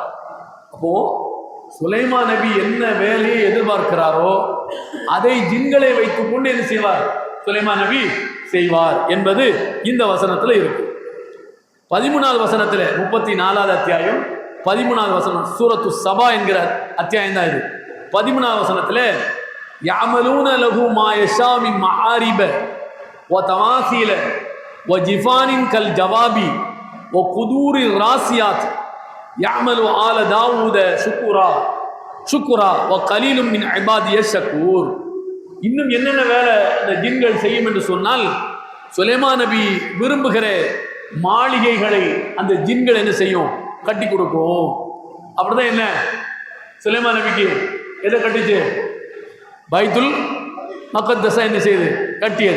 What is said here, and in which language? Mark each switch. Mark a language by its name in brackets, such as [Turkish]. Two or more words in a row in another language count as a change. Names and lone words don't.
[Tamil] அப்போ சுலைமான் நபி என்ன வேலையை எதிர்பார்க்கிறாரோ அதை ஜின்களை வைத்துக் கொண்டு என்ன செய்வார், சுலைமான் நபி செய்வார் என்பது இந்த வசனத்தில் இருக்கு. 13வது வசனத்தில் 34வது அத்தியாயம் 13வது வசனம், சூரத்து சபா என்கிற அத்தியாயம் தான் இது. 13வது வசனத்தில் [Arabic] يعملون له ما يشاء من معارب وتماثيل وجفان كالجواب وقدور الراسيات يعمل آل داود شكرا وقليل من عبادي الشكور. [Tamil] இன்னும் என்னென்ன வேலை இந்த ஜின்கள் செய்யும் என்று சொன்னால், சுலைமான் நபி விரும்புகிற மாளிகைகளை அந்த ஜின்கள் என்ன செய்யும், கட்டி கொடுக்கும். அப்படிதான் என்ன சுலைமான் நபிக்கு எதை கட்டிச்சு, [Arabic] بيت المقدس [Tamil] என்ன செய்யுது, கட்டியது.